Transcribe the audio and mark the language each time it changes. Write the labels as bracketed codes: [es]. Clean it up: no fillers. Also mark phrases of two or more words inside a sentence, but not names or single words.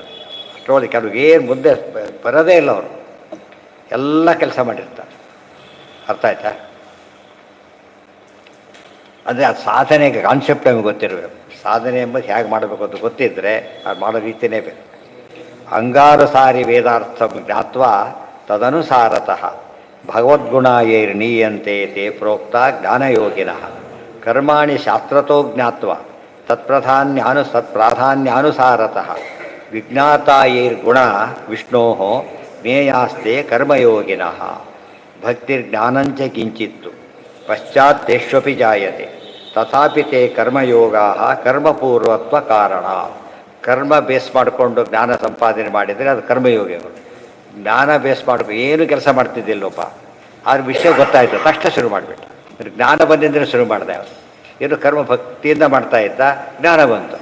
[kn] ಅಷ್ಟರೊಳಗೆ ಕೆಲವು ಏನು ಮುಂದೆ ಬರೋದೇ ಇಲ್ಲ, ಅವರು ಎಲ್ಲ ಕೆಲಸ ಮಾಡಿರ್ತಾರೆ. ಅರ್ಥ ಆಯ್ತಾ? ಅಂದರೆ ಅದು ಸಾಧನೆಗೆ ಕಾನ್ಸೆಪ್ಟ್ ನಮಗೆ ಗೊತ್ತಿರಬೇಕು. ಸಾಧನೆ ಎಂಬುದು ಹೇಗೆ ಮಾಡಬೇಕು ಅಂತ ಗೊತ್ತಿದ್ದರೆ ಅದು ಮಾಡೋ ರೀತಿಯೇ ಬೇರೆ. [sa] ಅಂಗಾರಸಾರಿ ವೇದಾರ್ಥ ಜ್ಞಾತ್ವ ತದನುಸಾರತಃ ಭಗವದ್ಗುಣಾಯೈರ್ನೀಯಂತೆ ತೇ ಪ್ರೋಕ್ತ ಜ್ಞಾನಯೋಗಿನಃ ಕರ್ಮಾಣಿ ಶಾಸ್ತ್ರತೋ ಜ್ಞಾತ್ವ ತತ್ಪ್ರಾಧಾನ್ಯಾನುಸಾರತಃ ವಿಜ್ಞಾತಾಯೈರ್ಗುಣ ವಿಷ್ಣೋ ಜ್ಞೇಯಾಸ್ತೆ ಕರ್ಮಯೋಗಿನಃ ಭಕ್ತಿರ್ಜ್ಞಾನಂಚ ಕಿಂಚಿತ್ತು ಪಶ್ಚಾತ್ ತೇಷ್ವಪಿ ಜಾಯತೆ ತಥಾಪಿ ತೇ ಕರ್ಮಯೋಗಾ ಕರ್ಮಪೂರ್ವತ್ವ ಕಾರಣ. [kn] ಕರ್ಮ ಬೇಸ್ ಮಾಡಿಕೊಂಡು ಜ್ಞಾನ ಸಂಪಾದನೆ ಮಾಡಿದರೆ ಅದು ಕರ್ಮಯೋಗಿಗಳು. ಜ್ಞಾನ ಬೇಸ್ ಮಾಡ್ಕೊಂಡು ಏನು ಕೆಲಸ ಮಾಡ್ತಿದ್ದಿಲ್ಲಪ್ಪ, ಆದ್ರೆ ವಿಷಯ ಗೊತ್ತಾಯಿತು, ತಕ್ಷಣ ಶುರು ಮಾಡಿಬಿಟ್ಟ. ಜ್ಞಾನ ಬಂದಿದ್ದರೆ ಶುರು ಮಾಡಿದೆ. ಅವನು ಏನು ಕರ್ಮ ಭಕ್ತಿಯಿಂದ ಮಾಡ್ತಾ ಇದ್ದ, ಜ್ಞಾನ ಬಂತು.